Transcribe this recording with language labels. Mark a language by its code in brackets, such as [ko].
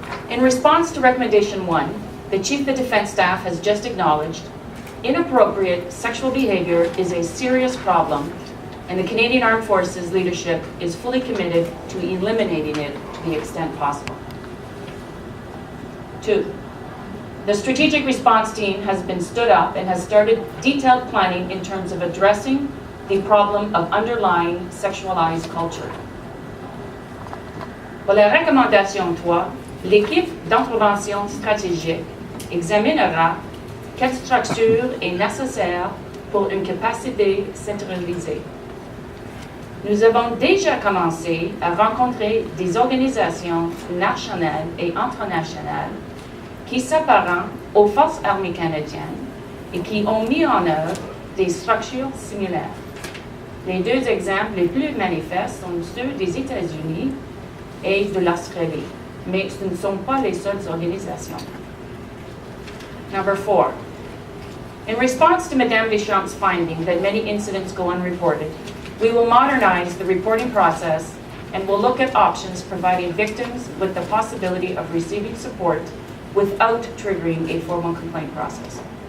[en] In response to Recommendation 1, the Chief of Defense Staff has just acknowledged inappropriate sexual behavior is a serious problem, and the Canadian Armed Forces leadership is fully committed to eliminating it to the extent possible. 2. The Strategic Response Team has been stood up and has started detailed planning in terms of addressing the problem of underlying sexualized culture. [fr] Pour la recommandation 3, l'équipe d'intervention stratégique examinera quelle structure est nécessaire pour une capacité centralisée. Nous avons déjà commencé à rencontrer des organisations nationales et internationales qui s'apparentent aux forces armées canadiennes et qui ont mis en œuvre des structures similaires. Les 2 exemples les plus manifestes sont ceux des États-Unis et de l'Australie, mais ce ne sont pas les seules organisations. [en] Number 4. In response to Mme Deschamps' finding that many incidents go unreported, we will modernize the reporting process and will look at options providing victims with the possibility of receiving support without triggering a formal complaint process.